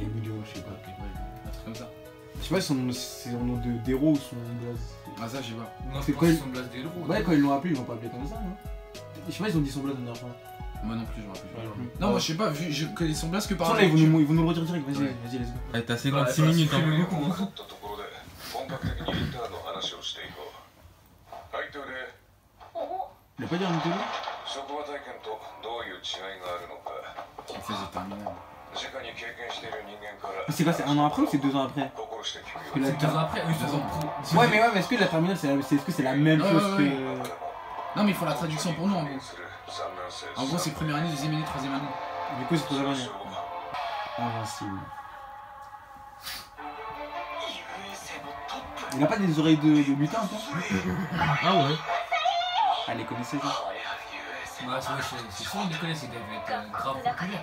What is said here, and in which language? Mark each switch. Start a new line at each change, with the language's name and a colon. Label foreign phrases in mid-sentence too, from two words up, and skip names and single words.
French: Les millions, je sais pas. Ok, ouais, un truc comme ça. Je sais pas si c'est son nom d'héros ou son blaze. Ah, ça, je sais pas. Non, C'est c'est quoi, quoi il- ils sont blase des héros. Ouais, quand ils l'ont appelé, ils l'ont pas appelé comme ça, non? Je sais pas, ils ont dit son blaze la dernière fois. Moi non plus, je me rappelle pas. Ouais. Non, moi je sais pas, vu je connais son blast que par Là, ils vont nous le redire direct, vas-y, Ouais. vas-y,
English: let's go.
French: Ouais, t'as Ouais, 56 bah, minutes. c'est Hein. beaucoup, hein.
Japanese: ったところで本格的にリターンの話をしていこう回答で
French: Il a pas dit un Nintendo?
Japanese: 職場体験とどういう違いがあるのか
French: Il faisait terminal.
Japanese: 直に経験している人間から
French: C'est quoi, c'est un an après ou c'est 2 ans après?
Japanese: 心して聞く
French: Que
Japanese: よ
French: la 2 ans après, oui, 2 ans pro. Ouais, mais est-ce que la terminale, est-ce que c'est la même Ouais, chose ouais, que. Non, mais il faut la traduction pour nous en gros.
Japanese: する3年生
French: En gros, c'est première année, deuxième année, troisième année. Du coup, c'est pour la
Japanese: そう
French: manière. Invincible. Il a pas des oreilles de lutin, toi? Ah ouais. Ah, les connaissez, ça? Ouais, c'est sûr, ils les connaissent, ils doivent être grave populaires.